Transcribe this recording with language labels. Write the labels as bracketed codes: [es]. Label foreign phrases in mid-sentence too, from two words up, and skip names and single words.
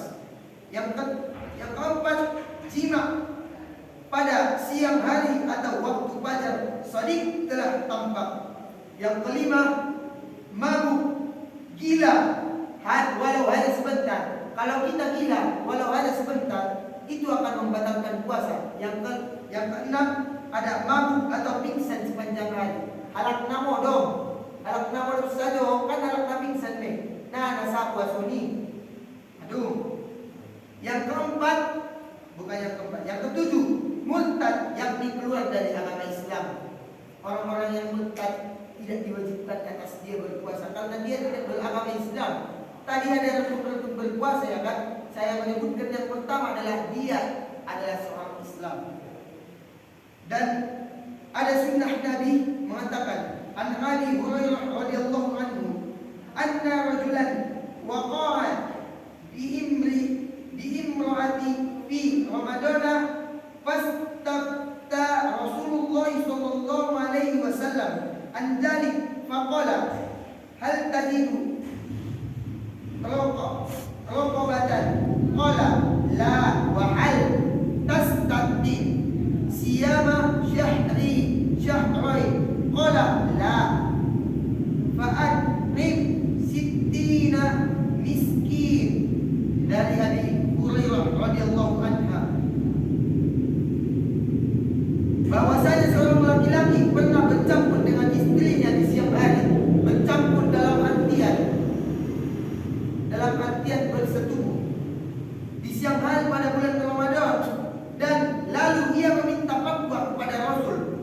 [id] Yang keempat, jima pada siang hari atau waktu [ar] فجر صادق [id] telah tampak. Yang kelima, mabuk, gila, walau hanya sebentar. Kalau kita gila walau hanya sebentar, itu akan membatalkan puasa. Yang keenam, ada mabuk atau pingsan sepanjang hari. [btm] Halak namo dong. Halak namo dong [id] saja kan [btm] halak na pingsan me. Nah, nasa puasa ni. [id] Aduh. Yang keempat, bukan yang keempat, yang ketujuh, murtad, yakni keluar dari agama Islam. Orang-orang yang murtad tidak diwajibkan atas dia berpuasa karena dia tidak beragama Islam. Tadi ada rukun-rukun berpuasa ya kan. Saya menyebutkan yang pertama adalah dia adalah seorang Islam. Dan ada sunnah Nabi mengatakan, [ar] عن أبي هريرة رضي الله عنه، أن رجلا وقع بامرأته في رمضان فاستفتى رسول الله صلى الله عليه وسلم عن ذلك فقال هل تجد رقبة قال لا وهل تستطيع صيام شهرين قال لا فأطعم ستين مسكين. [id] Dari Abi Hurairah [ar] رضي الله عنها [id] bahwasanya seorang laki-laki pernah bercampur dengan istrinya di siang hari. Bercampur dalam artian bersetubuh di siang hari pada bulan Ramadan, dan lalu ia meminta fatwa kepada Rasul.